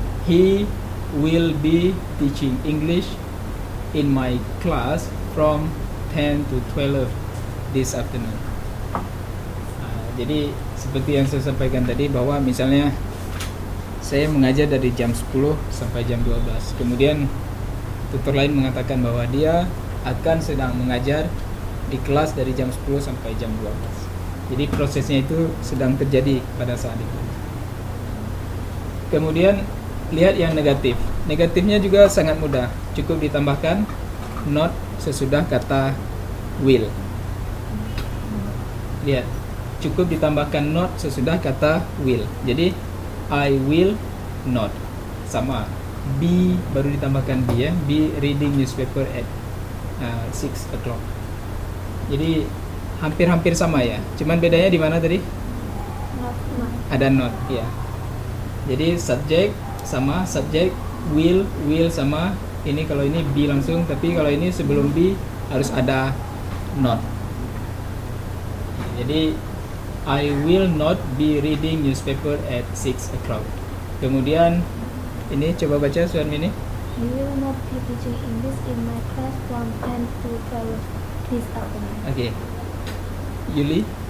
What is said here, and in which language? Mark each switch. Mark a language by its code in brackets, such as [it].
[en] He will be teaching English in my class from 10 to 12 this afternoon. [id] Jadi seperti yang saya sampaikan tadi, bahwa misalnya saya mengajar dari jam 10 sampai jam 12. Kemudian tutor lain mengatakan bahwa dia akan sedang mengajar di kelas dari jam 10 sampai jam 12. Jadi prosesnya itu sedang terjadi pada saat itu. Kemudian lihat yang negatif. Negatifnya juga sangat mudah. Cukup ditambahkan not sesudah kata will. Lihat, cukup ditambahkan not sesudah kata will. [en] Jadi I will not, sama. [id] Be baru ditambahkan be ya. [en] Be reading newspaper at 6 o'clock. [id] Jadi hampir-hampir sama ya. Cuman bedanya di mana tadi? [en] Not. [id] Ada not ya. Jadi subject sama, subject will sama. Ini kalau ini be langsung, tapi kalau ini sebelum be harus ada not. [en] Jadi I will not be reading newspaper at 6 o'clock. [id] Kemudian ini coba baca Suami ini. [en] He will not be teaching English in my class from 10 to 12 this afternoon. [id] Oke. Yuli.